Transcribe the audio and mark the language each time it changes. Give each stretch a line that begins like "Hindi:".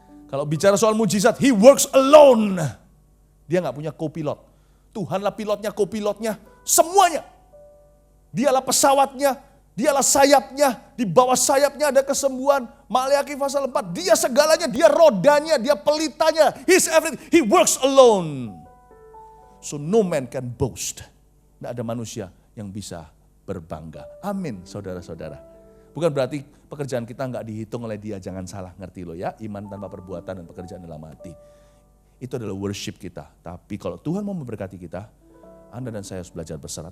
Indonesian: Kalau bicara soal mujizat,
English: he works alone.
Indonesian: Dia nggak punya co-pilot. Tuhanlah pilotnya, co-pilotnya, semuanya. Dialah pesawatnya, dialah sayapnya, di bawah sayapnya ada kesembuhan. Maleakhi pasal 4, dia segalanya, dia rodanya, dia pelitanya.
English: He's everything, he works alone. So no man can boast.
Indonesian: Tidak ada manusia yang bisa berbangga. Amin, saudara-saudara. Bukan berarti pekerjaan kita nggak dihitung oleh dia, jangan salah ngerti loh ya. Iman tanpa perbuatan dan pekerjaan dalam hati. Itu adalah worship kita. Tapi kalau Tuhan mau memberkati kita, Anda dan saya harus belajar berserah.